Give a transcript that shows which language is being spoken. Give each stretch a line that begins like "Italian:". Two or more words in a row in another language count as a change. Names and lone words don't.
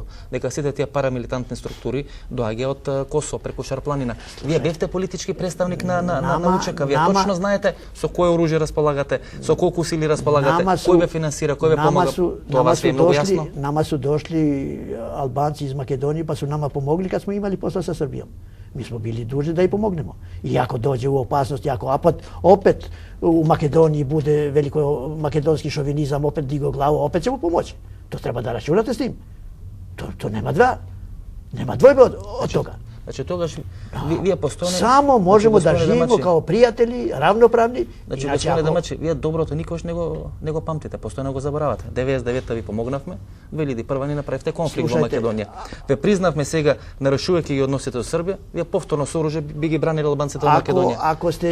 Macedonian: Дека сите тие парамилитантни структури доаѓа од Косово преку Шарпланина. Вие бевте политички представник на УЧК. Вие точно знаете со кое оружје располагате, со колку сили располагате, кој ве финансира, кој ве помага. Тоа вас е многу јасно.
Serbian: Нама су дошли албанци из Македонија, па су нама помогли кога смо имали посла со Србија. Mi smo bili dužni da ih pomognemo. I ako dođe u opasnost, ako opet u Makedoniji bude veliko makedonski šovinizam, opet digo glavu, opet ćemo pomoći. To treba da računate s tim. To nema dvojbe od toga.
Macedonian: Значи тогаш вие постојано
Serbian: само можемо да живееме као пријатели, равноправни.
Macedonian: Значи господине Демачи, вие доброто никош не го памтите, постојано го заборавате. 99-та ви помогнавме, 2001 ни направивте конфликт во Македонија. Ве признавме сега, нарушувајќи ги односите со Србија, вие повторно со оружје би ги бранили албанците во Македонија.